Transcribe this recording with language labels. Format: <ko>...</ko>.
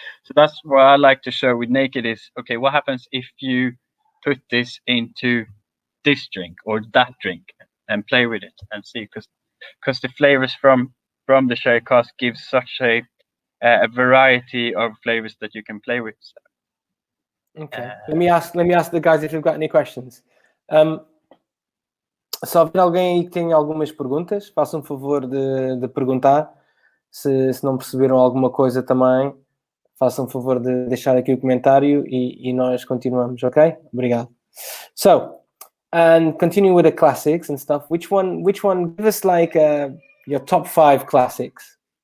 <en>So that's what I like to show with Naked is, okay, what happens if you put this into this drink or that drink and play with it and see, because the flavors from from the sherry cask gives such a variety of flavors that you can play with. Okay. Let me ask the guys if you've got any questions.</en> <pt>Se houver alguém aí que tenha algumas perguntas, façam favor de perguntar. Se não perceberam alguma coisa também, façam favor de deixar aqui o comentário e nós continuamos, ok? Obrigado.</pt> <en>So, and continuing with the classics and stuff, which one, give us like your top 5 classics.</en>